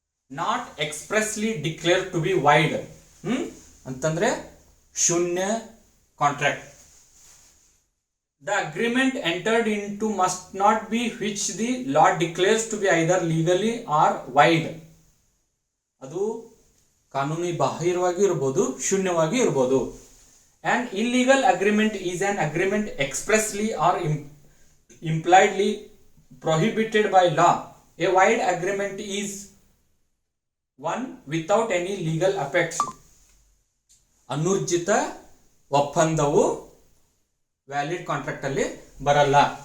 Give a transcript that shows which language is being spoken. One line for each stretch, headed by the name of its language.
English: Not expressly declare to be void ಅಂತಂದ್ರೆ ಶೂನ್ಯ contract. The agreement entered into must not be which the law declares to be either legally or void.
Kannada: ಅದು ಕಾನೂನಿ ಬಾಹಿರವಾಗಿ ಇರಬಹುದು, ಶೂನ್ಯವಾಗಿ ಇರಬಹುದು.
English: An illegal agreement is an agreement expressly or impliedly prohibited by law. A void agreement is one without any legal effects.
Kannada: ಅನೂರ್ಜಿತ ಒಪ್ಪಂದವು valid contract ಅಲ್ಲಿ ಬರಲ್ಲ.